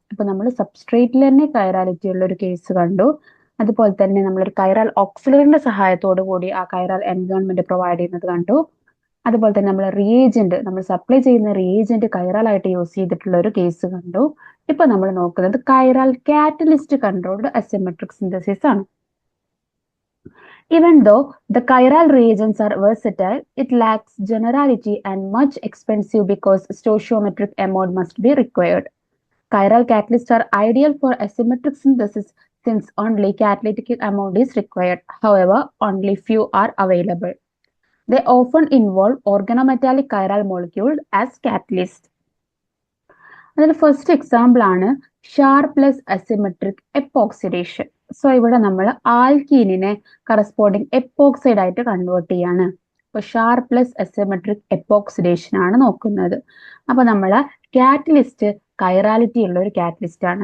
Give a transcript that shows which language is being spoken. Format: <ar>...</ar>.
<ml>അപ്പൊ നമ്മൾ സബ്സ്ട്രേറ്റിൽ തന്നെ കൈറാലിറ്റി ഉള്ള ഒരു കേസ് കണ്ടു. അതുപോലെ തന്നെ നമ്മളൊരു കൈറാൽ ഓക്സിലറിന്റെ സഹായത്തോടു കൂടി ആ കൈറാൽ എൻവയോൺമെന്റ് പ്രൊവൈഡ് ചെയ്യുന്നത് കണ്ടു. അതുപോലെ തന്നെ നമ്മൾ റിയേജന്റ്, നമ്മൾ സപ്ലൈ ചെയ്യുന്ന റിയേജന്റ് കൈറാൽ ആയിട്ട് യൂസ് ചെയ്തിട്ടുള്ള ഒരു കേസ് കണ്ടു. ഇപ്പൊ നമ്മൾ നോക്കുന്നത് കൈറാൽ കാറ്റലിസ്റ്റ് കൺട്രോൾഡ് അസിമെട്രിക് സിന്തസിസ് ആണ്.</ml> <en>Even though the chiral reagents are versatile, it lacks generality and much expensive because stoichiometric amount must be required. Chiral catalysts are ideal for asymmetric synthesis since only catalytic amount is required. However, only few are available. They often involve organometallic chiral molecule as catalyst.</en> <ml>അതിൽ first example ആണ് ഷാർപ്ലെസ് asymmetric എപ്പോക്സിഡേഷൻ. So ഇവിടെ നമ്മൾ ആൽക്കീനിനെ corresponding എപ്പോക്സൈഡ് ആയിട്ട് convert ചെയ്യാണ്. അപ്പൊ ഷാർപ്ലെസ് asymmetric എപ്പോക്സിഡേഷൻ ആണ് നോക്കുന്നത്. അപ്പൊ നമ്മൾ കാറ്റലിസ്റ്റ് കൈറാലിറ്റി ഉള്ള ഒരു കാറ്റലിസ്റ്റ് ആണ്.</ml>